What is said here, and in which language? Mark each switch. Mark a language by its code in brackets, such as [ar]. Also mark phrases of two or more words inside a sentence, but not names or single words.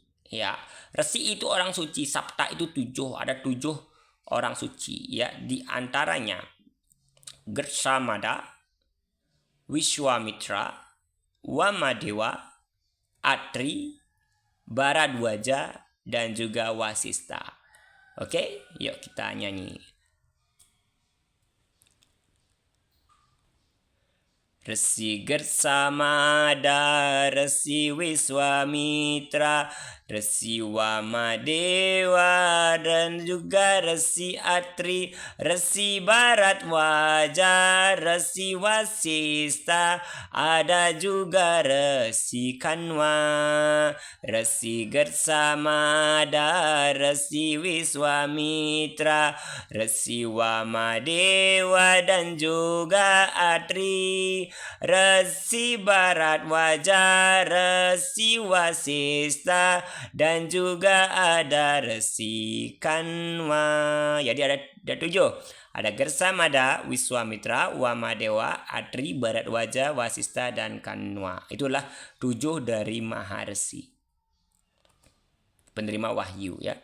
[id] Ya, Resi itu orang suci, Sapta itu 7, ada 7 orang suci. Ya, di antaranya Gersamada, Vishwamitra, Wamadewa, Atri, Bharadwaja, dan juga Wasista. Oke, yuk kita nyanyi. Resi Gersamada, Resi Vishwamitra, Resi Wamadewa, dan juga Resi Atri, Resi Bharadwaja, Resi Wasista, ada juga Resi Kanwa. Resi Gersamada, Resi Vishwamitra, Resi Wamadewa, dan juga Atri, Resi Bharadwaja, Resi Wasista, dan juga ada Resi Kanwa. Jadi ada 7. Ada Gersamada, Vishwamitra, Wamadewa, Atri, Bharadwaja, Wasista, dan Kanwa. Itulah 7 dari Maharsi, penerima wahyu ya.